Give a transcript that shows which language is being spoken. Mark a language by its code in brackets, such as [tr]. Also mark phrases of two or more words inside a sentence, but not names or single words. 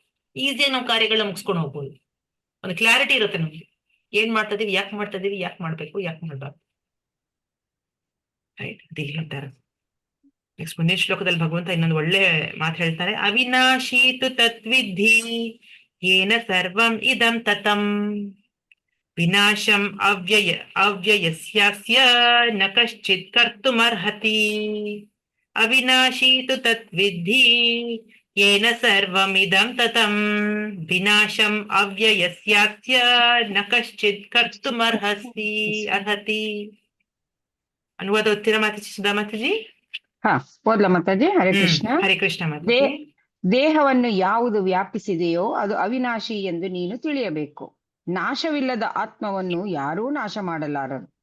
[kn] ಈಸಿಯಾಗಿ ನಾವು ಕಾರ್ಯಗಳನ್ನ ಮುಗಿಸ್ಕೊಂಡು ಹೋಗ್ಬೋದು. ಒಂದು ಕ್ಲಾರಿಟಿ ಇರುತ್ತೆ ನಮ್ಗೆ, ಏನ್ ಮಾಡ್ತಾ ಇದೀವಿ, ಯಾಕೆ ಮಾಡ್ತಾ ಇದೀವಿ, ಯಾಕೆ ಮಾಡ್ಬೇಕು, ಯಾಕೆ ಮಾಡ್ಬಾರ್ದು. ರೈಟ್, ಅದು ಹೇಳ್ತಾರೆ. ನೆಕ್ಸ್ಟ್ ಮುಂದಿನ ಶ್ಲೋಕದಲ್ಲಿ ಭಗವಂತ ಇನ್ನೊಂದು ಒಳ್ಳೆ ಮಾತು ಹೇಳ್ತಾರೆ. [sa] ಅವಿನಾಶೀತು ತತ್ವಿಧಿ ಯೇನ ಸರ್ವಂ ಇದಂ ತತಂ ವಿನಾಶಂ ಅವ್ಯಯಸ್ಯಾಸ್ಯ ನ ಕಶ್ಚಿತ್ ಕರ್ತುಮರ್ಹತಿ. ಅವಿನಾಶೀತು ತತ್ವಿಧಿ ಯೇನ ಸರ್ವಂ ಇದಂ ತತಂ ವಿನಾಶಂ ಅವ್ಯಯಸ್ಯಾಸ್ಯ ನ ಕಶ್ಚಿತ್ ಕರ್ತುಮರ್ಹತಿ. [kn] ಅನುವಾದ ಓದ್ತೀರಾ ಮಾತಾಜಿ, ಸುಧಾ ಮಾತಾಜಿ? ಹಾ, ಓದ್ಲ ಮಾತಾಜಿ. ಹರೇ ಕೃಷ್ಣ. ಹರೇ ಕೃಷ್ಣ ಮಾತಾಜಿ. ದೇಹವನ್ನು ಯಾವುದು ವ್ಯಾಪಿಸಿದೆಯೋ ಅದು ಅವಿನಾಶಿ ಎಂದು ನೀನು ತಿಳಿಯಬೇಕು. ನಾಶವಿಲ್ಲದ ಆತ್ಮವನ್ನು ಯಾರೂ ನಾಶ ಮಾಡಲಾರರು.